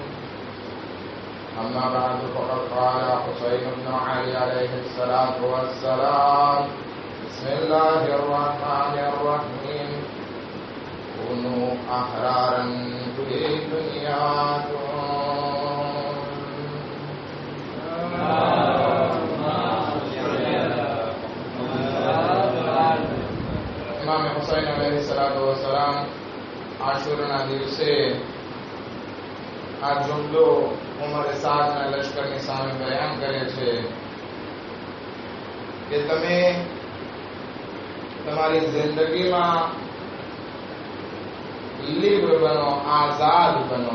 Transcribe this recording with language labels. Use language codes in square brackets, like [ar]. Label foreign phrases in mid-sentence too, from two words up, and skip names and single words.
[ar] أما بعد فقد قال حسين بن علي عليه الصلاة والسلام: بسم الله الرحمن الرحيم كونوا أحرارا في دنياكم. [gu] ઇમામ હુસૈન અલૈહિસ્સલામ આશુરાના દિવસે આ જુમલો ઉમરે સાદના લશ્કરની સામે બયાન કરે છે કે તમે તમારી જિંદગીમાં લિબ્ર બનો, આઝાદ બનો.